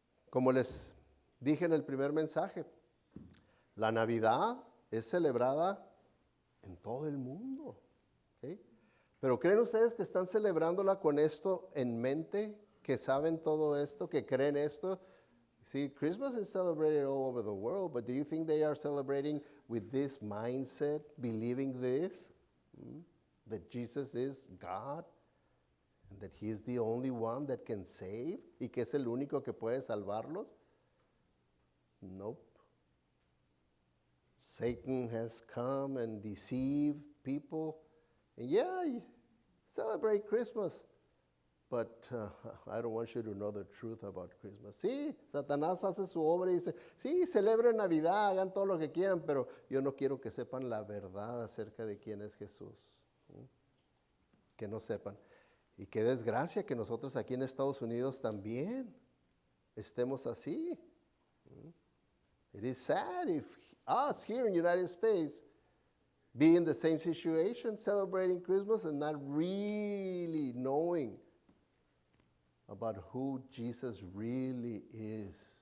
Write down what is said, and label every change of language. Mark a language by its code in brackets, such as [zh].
[es] Como les dije en el primer mensaje, la Navidad es celebrada en todo el mundo. ¿Okay? Pero ¿creen ustedes que están celebrándola con esto en mente? ¿Que saben todo esto? ¿Que creen esto? [en] See, Christmas is celebrated all over the world, but do you think they are celebrating with this mindset, believing this? That Jesus is God, and that he is the only one that can save, [es] y que es el único que puede salvarlos? [en] Nope. Satan has come and deceived people. And yeah, you celebrate Christmas, but I don't want you to know the truth about Christmas. [es] Sí, Satanás hace su obra y dice, sí, celebren Navidad, hagan todo lo que quieran, pero yo no quiero que sepan la verdad acerca de quién es Jesús. Que no sepan. Y qué desgracia que nosotros aquí en Estados Unidos también estemos así. [en] It is sad if us here in the United States be in the same situation, celebrating Christmas and not really knowing about who Jesus really is.